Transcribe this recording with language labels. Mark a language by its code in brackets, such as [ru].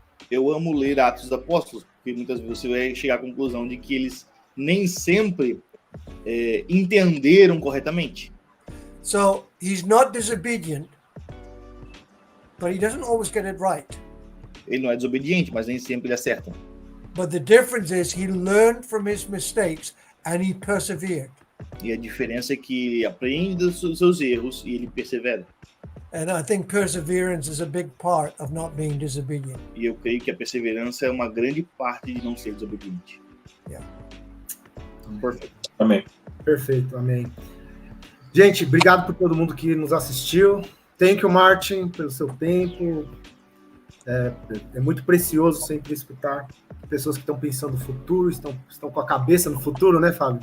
[pt] Eu amo ler Atos dos Apóstolos, porque muitas vezes você vai chegar à conclusão de que eles nem sempre entenderam corretamente. [en] So he's not disobedient, but he doesn't always get it right. [pt] Ele não é desobediente, mas nem sempre ele acerta. [en] But the difference is he learned from his mistakes and he persevered. [pt] E a diferença é que ele aprende dos seus erros e ele persevera. [en] And I think perseverance is a big part of not being disobedient. [pt] E eu creio que a perseverança é uma grande parte de não ser desobediente. [en] Yeah. [pt] Perfeito. Amém. Perfeito, amém. Gente, obrigado por todo mundo que nos assistiu. [en] Thank you, [pt] Martin, pelo seu tempo. É muito precioso sempre escutar pessoas que estão pensando no futuro, estão com a cabeça no futuro, né, Fábio?